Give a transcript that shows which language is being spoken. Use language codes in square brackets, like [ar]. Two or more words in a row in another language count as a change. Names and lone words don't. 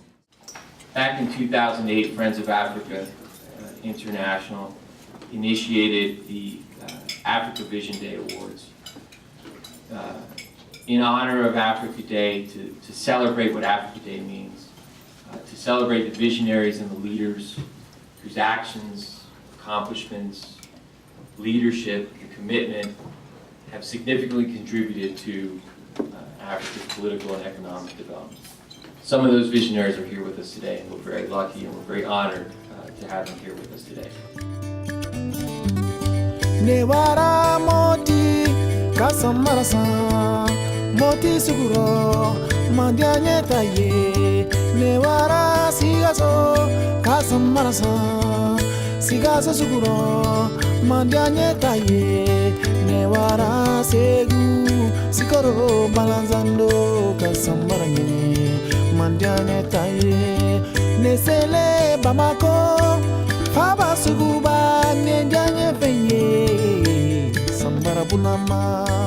[en] Back in 2008, Friends of Africa International initiated the Africa Vision Day Awards in honor of Africa Day, to celebrate what Africa Day means, to celebrate the visionaries and the leaders whose actions, accomplishments, leadership, and commitment have significantly contributed to Africa's political and economic development. Some of those visionaries are here with us today, and we're very lucky and we're very honored to have them here with us today. [bm] Newara moti kasamarasa moti suguro mandianye taye newara sigaso kasamarasa sigaso suguro mandianye taye newara segu sikoro balanzando kasamaranye mandianye taye nesele bamako faba suguba nenjanye feye sambara bulama